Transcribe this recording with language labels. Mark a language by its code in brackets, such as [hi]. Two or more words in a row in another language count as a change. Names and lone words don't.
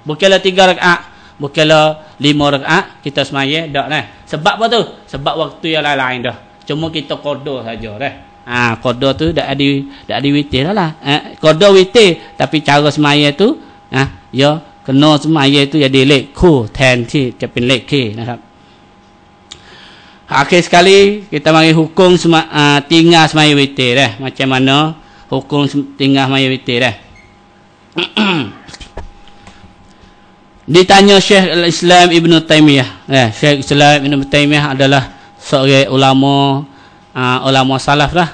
[ms] Bukanlah 3 rakaat, bukanlah 5 rakaat kita semaya dak dah. Sebab apa tu? Sebab waktu yang lain dah. Cuma kita qada saja dah. Qada tu dak ada witir dah lah. qada witir, tapi cara semaya tu ya kena semaya tu jadi [th] เลขคู่แทนที่จะเป็นเลขคีนะครับ [ms] Akhir sekali kita mari hukum tinggal semaya witir dah. Macam mana hukum tinggal semaya witir dah. Ditanya Syekh Al-Islam Ibn Taymiyah. Syekh Islam Ibn Taymiyah adalah seorang ulama salaf lah.